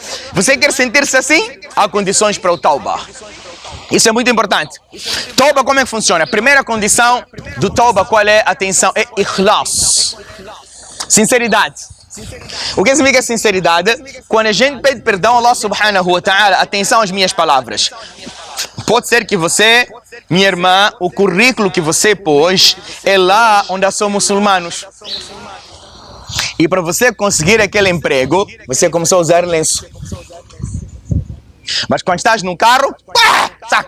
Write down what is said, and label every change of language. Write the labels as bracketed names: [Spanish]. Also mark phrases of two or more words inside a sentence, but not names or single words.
[Portuguese] Você quer sentir-se assim? Há condições para o tauba. Isso é muito importante. Tauba, como é que funciona? A primeira condição do tauba, qual é? Atenção, é ikhlas. Sinceridade. O que significa sinceridade? Quando a gente pede perdão a Allah subhanahu wa ta'ala, atenção às minhas palavras. Pode ser que você, minha irmã, o currículo que você pôs é lá onde são muçulmanos. E para você conseguir aquele emprego, você começou a usar lenço. Mas quando estás no carro, pá, saca.